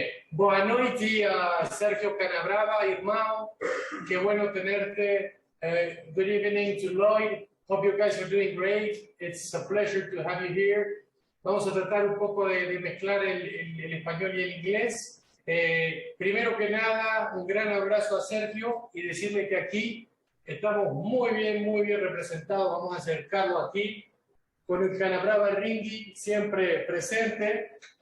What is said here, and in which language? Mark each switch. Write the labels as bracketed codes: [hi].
[pt] Boa noite a Sergio Canabrava, irmão. [es] Qué bueno tenerte. [en] Good evening to Lloyd. Hope you guys are doing great. It's a pleasure to have you here. [es] Vamos a tratar un poco de mezclar el español y el inglés. Primero que nada, un gran abrazo a Sergio y decirle que aquí estamos muy bien representados. Vamos a acercarlo aquí con el Canabrava Ringi siempre presente.